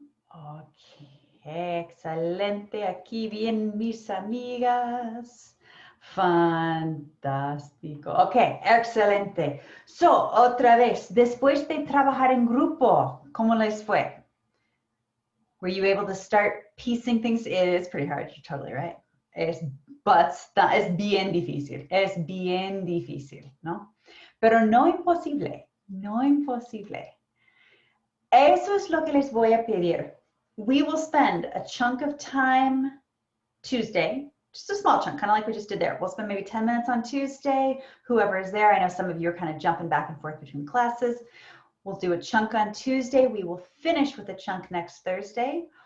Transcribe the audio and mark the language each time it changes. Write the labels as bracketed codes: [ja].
[es] Ok, excelente. Aquí bien, mis amigas. Fantástico. Ok, excelente. So, otra vez, después de trabajar en grupo, ¿cómo les fue? [en] Were you able to start piecing things? It is pretty hard, you're totally right. [es] Es bien difícil, ¿no? Pero no imposible, no imposible. Eso es lo que les voy a pedir. [en] We will spend a chunk of time Tuesday, just a small chunk, kind of like we just did there. We'll spend maybe 10 minutes on Tuesday, whoever is there. I know some of you are kind of jumping back and forth between classes. We'll do a chunk on Tuesday. We will finish with a chunk next Thursday.